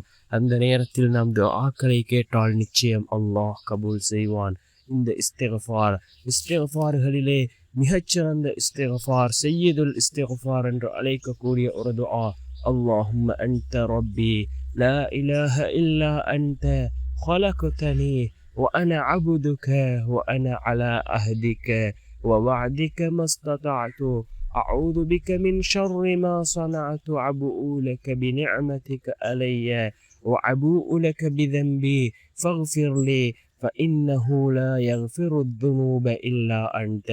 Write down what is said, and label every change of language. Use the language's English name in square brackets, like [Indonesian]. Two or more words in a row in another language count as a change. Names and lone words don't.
[Tamil] அந்த நேரத்தில் நாம் துஆக்களை கேட்டால் நிச்சயம் அல்லாஹ் கபூல் செய்வான். இந்த இஸ்திக்ஃபார்களிலே மிகச்சிறந்த இஸ்திக்ஃபார், [Arabic] سيد الاستغفار [Tamil] என்று அழைக்கக்கூடிய ஒரு துஆ, [Arabic] اللهم أنت ربي لا إله إلا أنت خلقتني وأنا عبدك وأنا على عهدك ووعدك ما استطعت أعوذ بك من شر ما صنعت أبوء لك بنعمتك علي وأبوء لك بذنبي فاغفر لي فإنه لا يغفر الذنوب إلا أنت.